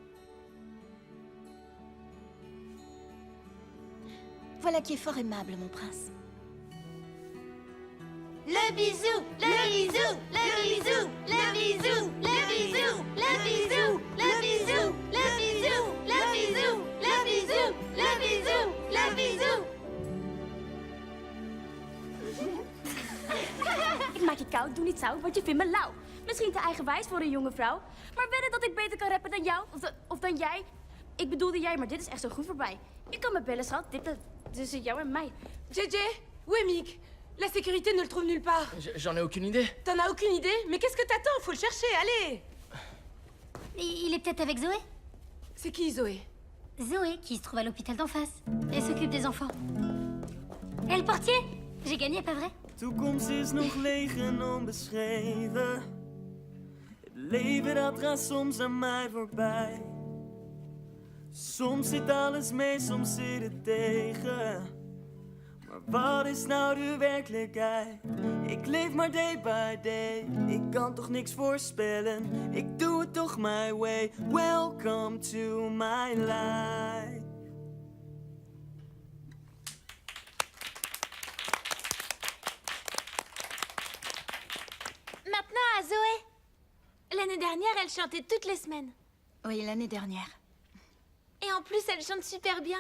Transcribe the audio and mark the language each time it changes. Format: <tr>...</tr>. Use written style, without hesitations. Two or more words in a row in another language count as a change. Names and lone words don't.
<fr>Voilà qui est fort aimable, mon prince. Le bisou, le bisou, le bisou, le bisou, le bisou, le bisou, le bisou, le bisou, le bisou, le bisou, le bisou, le bisou.</fr> <nl>Ik maak je koud, doe niet zo, want je vindt me lauw. Misschien te eigenwijs voor een jonge vrouw. Maar wedden dat ik beter kan rappen dan jou? Of dan jij? Ik bedoelde jij, maar dit is echt zo goed voorbij. Je kan me bellen, schat. Dit tussen jou en mij.</nl> <fr>JJ, où est Mick? La sécurité ne le trouve nulle part. J'en ai aucune idée. T'en as aucune idée? Mais qu'est-ce que t'attends? Faut le chercher, allez! Il est peut-être avec Zoé? C'est qui, Zoé? Zoé, qui se trouve à l'hôpital d'en face. Elle s'occupe des enfants. Et le portier? J'ai gagné, pas vrai?</fr> <nl>Toekomst is nog leeg en onbeschreven. Het leven dat gaat soms aan mij voorbij. Soms zit alles mee, soms zit het tegen. Maar wat is nou de werkelijkheid? Ik leef maar</nl> <en>day by day.</en> <nl>Ik kan toch niks voorspellen. Ik doe het toch</nl> <en>my way. Welcome to my life.</en> <fr>Maintenant à Zoé. L'année dernière, elle chantait toutes les semaines. Oui, l'année dernière. Et en plus, elle chante super bien.</fr>